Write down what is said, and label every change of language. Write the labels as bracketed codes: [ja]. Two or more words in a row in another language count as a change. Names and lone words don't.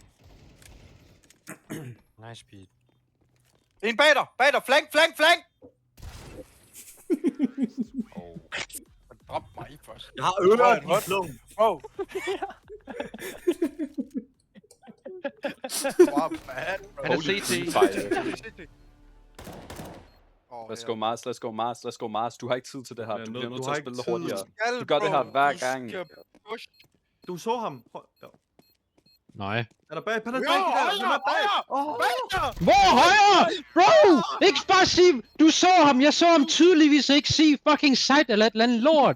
[en] Nice beat. [da] En bag dig, flank! [en] Oh. [da] Drop mig først. Jeg har ører i Hold. flung. [en] Wow. Wow, bad, bro. [da] Han er CT. [en] Let's go Mars. [da] Du har ikke tid til det her. Ja, Du bliver nødt du til har at ikke spille det tid. hurtigere. Du gør det her hver gang. Du så ham. Ja. Nej. Han er bag. Han er bag. Han er bag. Hvor højre? Bro! Ikke bare sige, du så ham. Jeg så ham tydeligvis ikke sige [en] fucking sight [da] eller et eller andet lort.